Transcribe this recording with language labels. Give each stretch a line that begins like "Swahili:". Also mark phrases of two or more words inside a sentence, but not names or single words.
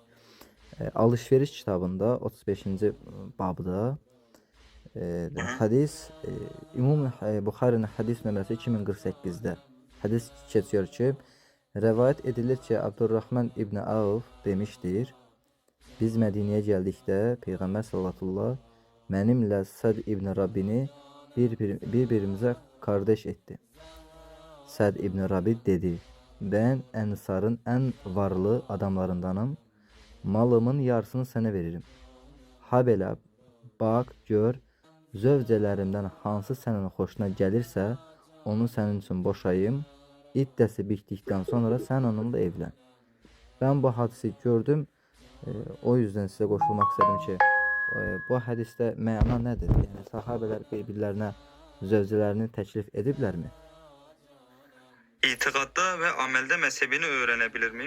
Turkish: Alışveriş kitabında 35. babda hadis İmam Buxarinin hadis nömrəsi 2048'de hadis geçiyor ki, rivayet edilir ki Abdurrahman İbn Avf demiştir.
Azerbaijani: Biz Mədinəyə gəldikdə Peyğəmbər sallallahu mənimlə Səd İbn Rabbini
Turkish: birbirimizə kardeş etti. Səd İbn Rabbi dedi: "Ben Ensarın en varlı adamlarındanım.
Azerbaijani: Malımın yarısını sənə veririm. Ha belə bak, gör, zövcələrimdən hansı sənin xoşuna gəlirsə, onu sənin üçün boşayım. İddəsi bitdikdən sonra sən onunla evlən."
Turkish: Ben bu hadisi gördüm. O yüzden size qoşulmaq istedim ki, bu hadiste məna nedir? Yani sahabeler birbirlerine zövcələrini təklif ediblərmi? İtikatta ve amelde mezhebini öğrenebilir miyim?